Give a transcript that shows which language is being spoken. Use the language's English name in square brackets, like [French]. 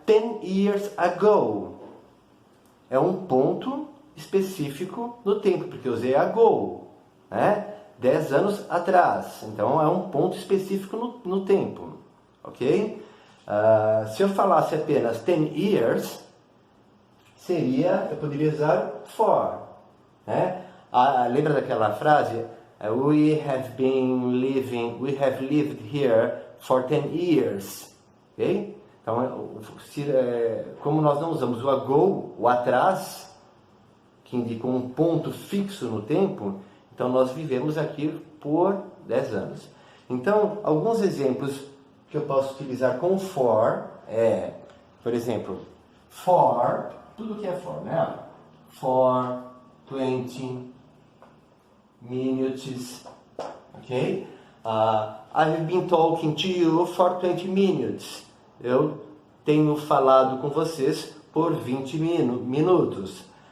[English] 10 years ago, [Portuguese] é um ponto específico no tempo, porque eu usei ago, né? 10 anos atrás, então é um ponto específico no tempo, ok? Se eu falasse apenas 10 years, eu poderia usar for, né? Lembra daquela frase? [English] We have lived here for 10 years, ok? [Portuguese] Então, como nós não usamos o ago, o atrás, que indica um ponto fixo no tempo, então nós vivemos aqui por 10 anos. Então, alguns exemplos que eu posso utilizar com for por exemplo, for, tudo que é for, né? [English] For 20 minutes, ok? I've been talking to you for 20 minutes. [Portuguese] Eu tenho falado com vocês por 20 minutos.